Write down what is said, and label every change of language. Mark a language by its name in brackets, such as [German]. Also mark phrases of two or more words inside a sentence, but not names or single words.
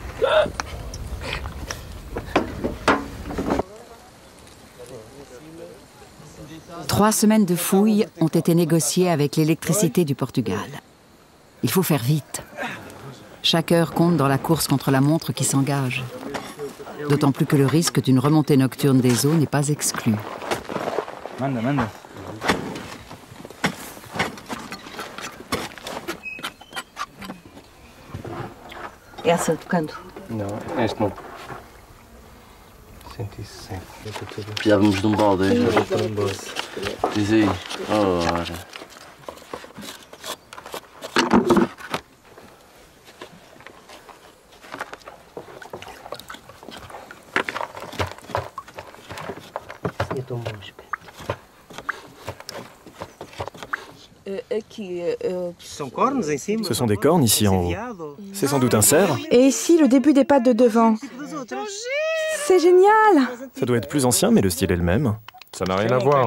[French] 3 semaines de fouilles ont été négociées avec l'électricité du Portugal. Il faut faire vite. Chaque heure compte dans la course contre la montre qui s'engage. D'autant plus que le risque d'une remontée nocturne des eaux n'est pas exclu. [Portuguese] Essa de canto? Não, este não. 160. Precisávamos de um balde, hein? Diz aí. Ora. É tão bom, [French] Ce sont des cornes ici en haut. C'est sans doute un cerf. Et ici, le début des pattes de devant. C'est génial! Ça doit être plus ancien, mais le style est le même. Ça n'a rien à voir.